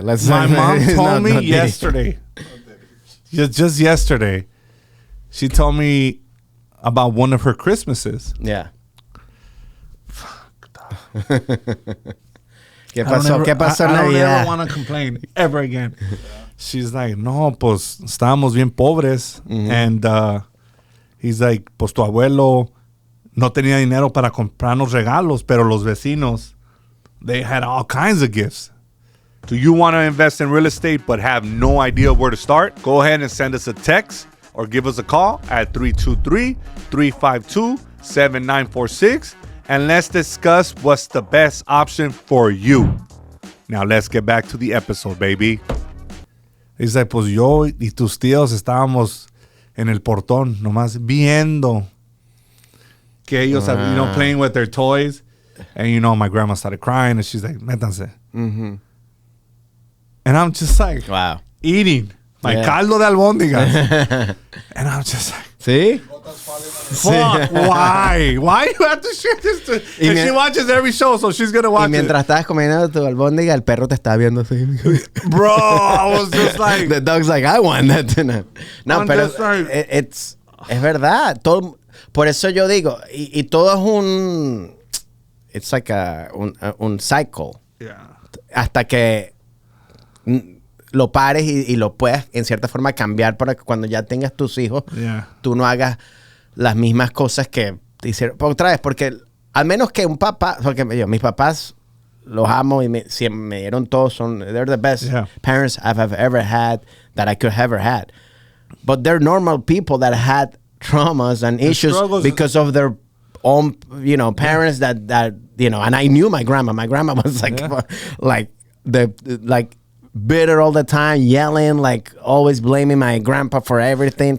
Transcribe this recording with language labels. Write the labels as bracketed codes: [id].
[en] My mom told me yesterday. Just yesterday, she told me about one of her Christmases. Yeah. [es] ¿Qué pasó? [en] I don't ever want to complain ever again. She's like, [es] no, pues estábamos bien pobres. [en] And he's like, [es] pues tu abuelo no tenía dinero para comprarnos regalos, pero los vecinos, [en] they had all kinds of gifts. Do you want to invest in real estate but have no idea where to start? Go ahead and send us a text or give us a call at 323-352-7946 and let's discuss what's the best option for you. Now let's get back to the episode, baby. [es] Dice, pues yo y tus tíos estábamos en el portón nomás viendo que ellos, [en] playing with their toys. And, my grandma started crying and she's like, métanse. And I'm just like, wow, eating my caldo de albóndigas. And I'm just like, see? Fuck, why? Why do you have to share this? And she watches every show, so she's going to watch it. [es] Y mientras estabas comiendo tu albóndiga, el perro te estaba viendo así. [en] Bro, I was just like... The dog's like, I want that tonight. [es] No, pero es verdad. Todo, por eso yo digo, y todo es un... [en] It's like un cycle. Yeah. [es] Hasta que lo pares y lo puedas en cierta forma cambiar para que cuando ya tengas tus hijos, tú no hagas las mismas cosas que te hicieron. Otra vez, porque al menos que un papá, porque mis papás los amo y me dieron todos. [en] They're the best parents I've ever had that I could have ever had. But they're normal people that had traumas and issues because of their own, parents that and I knew my grandma. My grandma was like bitter all the time, yelling, like always blaming my grandpa for everything.